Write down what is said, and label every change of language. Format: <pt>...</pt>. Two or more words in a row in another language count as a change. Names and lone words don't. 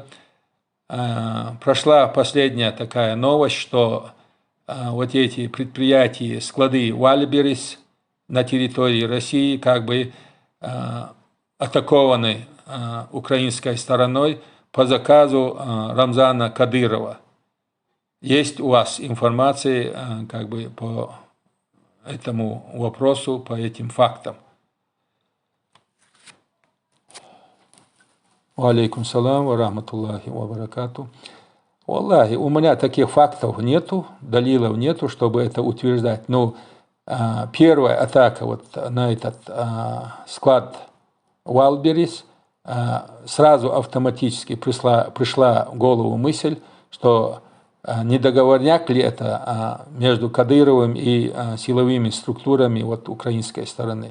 <ru>Прошла последняя такая новость, что вот эти предприятия, склады Вальберис на территории России как бы атакованы украинской стороной по заказу Рамзана Кадырова. Есть у вас информация как бы по этому вопросу, по этим фактам?»</ru> <ar>عليكم السلام ورحمة الله وبركاته.</ar> <ru>Аллахи, у меня таких фактов нету, далилов нету, чтобы это утверждать. Но первая атака вот на этот склад Валберис, сразу автоматически пришла в голову мысль, что не договорняк ли это между Кадыровым и силовыми структурами вот украинской стороны.</ru>